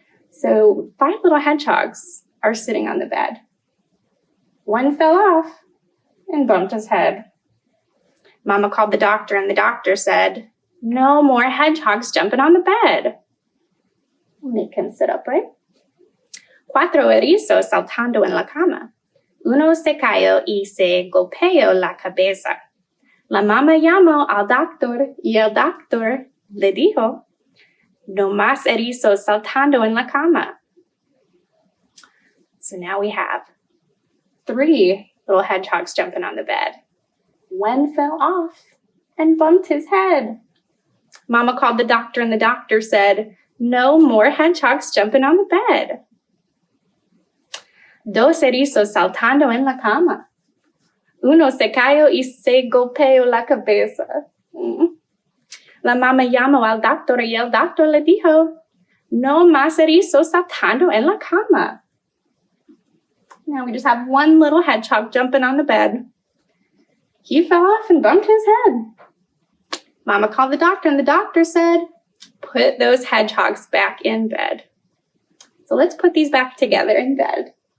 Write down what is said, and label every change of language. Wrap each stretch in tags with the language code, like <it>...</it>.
<en>So 5 little hedgehogs are sitting on the bed. One fell off and bumped his head. Mama called the doctor, and the doctor said, "No more hedgehogs jumping on the bed." Make him sit upright.</en> <es>Cuatro erizos saltando en la cama. Uno se cayó y se golpeó la cabeza. La mamá llamó al doctor y el doctor le dijo, "No más erizos saltando en la cama."</es> <en>So now we have 3 little hedgehogs jumping on the bed. One fell off and bumped his head. Mama called the doctor, and the doctor said, "No more hedgehogs jumping on the bed."</en> <es>Dos erizos saltando en la cama. Uno se cayó y se golpeó la cabeza. La mamá llamó al doctor y el doctor le dijo, "No más erizos saltando en la cama."</es> <en>Now we just have one little hedgehog jumping on the bed. He fell off and bumped his head. Mama called the doctor, and the doctor said, "Put those hedgehogs back in bed." So let's put these back together in bed.</en>